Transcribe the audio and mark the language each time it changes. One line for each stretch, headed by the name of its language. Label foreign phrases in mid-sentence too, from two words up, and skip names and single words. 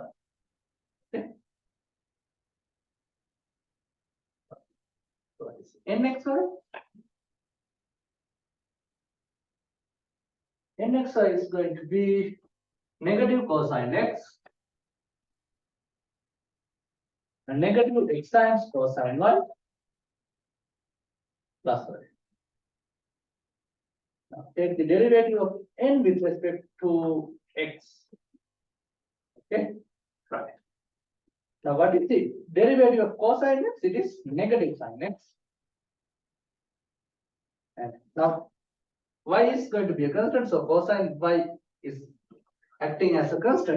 English: Okay, so it's nxy. Nxy is going to be negative cosine x and negative x times cosine y plus y. Now take the derivative of n with respect to x. Okay, right. Now what is the derivative of cosine x? It is negative sine x. And now y is going to be a constant, so cosine y is acting as a constant.